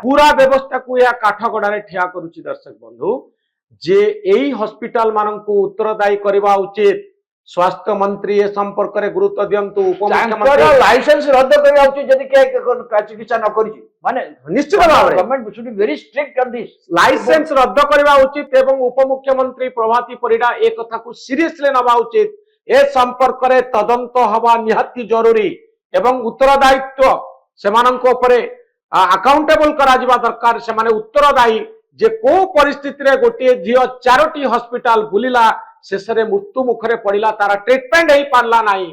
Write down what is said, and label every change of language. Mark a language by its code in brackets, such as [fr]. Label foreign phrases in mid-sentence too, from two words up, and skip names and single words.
[or] ପୁରା ବ୍ୟବସ୍ଥାକୁ ଏହା କାଠଗଡାରେ ଠିଆ କରୁଛି। ଦର୍ଶକ ବନ୍ଧୁ, ଯେ ଏଇ ହସ୍ପିଟାଲ ମାନଙ୍କୁ ଉତ୍ତରଦାୟୀ କରିବା ଉଚିତ। ସ୍ୱାସ୍ଥ୍ୟ ମନ୍ତ୍ରୀ ଏ ସମ୍ପର୍କରେ ଗୁରୁତ୍ୱ ଦିଅନ୍ତୁ। ତାଙ୍କର ଉପମୁଖ୍ୟମନ୍ତ୍ରୀ ଲାଇସେନ୍ସ ରଦ୍ଦ କରିବା ଉଚିତ ଯଦି କିଏ ଚିକିତ୍ସା ନ କରିଛି। ମାନେ ନିଶ୍ଚିତ ଭାବରେ [en] ଗଭର୍ଣ୍ଣମେଣ୍ଟ should be very strict on this. [or] ଲାଇସେନ୍ସ ରଦ୍ଦ କରିବା ଉଚିତ ଏବଂ ଉପମୁଖ୍ୟମନ୍ତ୍ରୀ ପ୍ରଭାତୀ ପରିଡା ଏ କଥାକୁ ସିରିୟସଲି ନେବା ଉଚିତ। ଏ ସମ୍ପର୍କରେ ତଦନ୍ତ ହେବା ନିହାତି ଜରୁରୀ ଏବଂ ଉତ୍ତରଦାୟିତ୍ୱ ସେମାନଙ୍କ ଉପରେ ଆକାଉଣ୍ଟେବଲ କରାଯିବା ଦରକାର। ସେମାନେ ଉତ୍ତରଦାୟୀ ଯେ କୋଉ ପରିସ୍ଥିତିରେ ଗୋଟିଏ ଝିଅ 4ଟି ହସ୍ପିଟାଲ ବୁଲିଲା, ଶେଷରେ ମୃତ୍ୟୁ ମୁଖରେ ପଡିଲା, ତାର ଟ୍ରିଟମେଣ୍ଟ ହେଇପାରିଲା ନାହିଁ।